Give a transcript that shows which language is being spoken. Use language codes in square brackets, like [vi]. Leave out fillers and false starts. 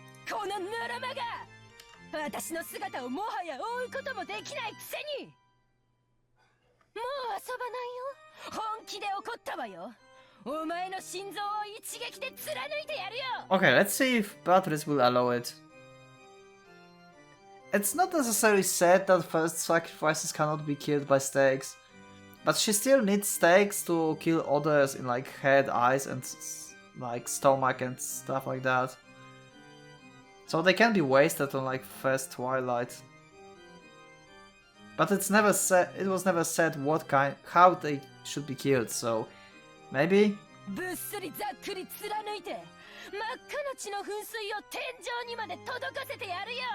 [ja] このぬるまが私の姿をもはや追うこともできないくせに。もう遊ばないよ。本気で怒ったわよ。お前の心臓を一撃で貫いてやるよ。 [en] Okay, let's see if batteries will allow it. It's not necessarily said that first sacrifices cannot be killed by stakes, but she still needs stakes to kill others in like head, eyes, and like stomach and stuff like that. So they can be wasted on like first twilight. But it's never said. It was never said what kind, how they should be killed. So maybe. [ja] ぶっすりざっくり貫いて真っ赤な血の噴水を天井にまで届かせてやるよ。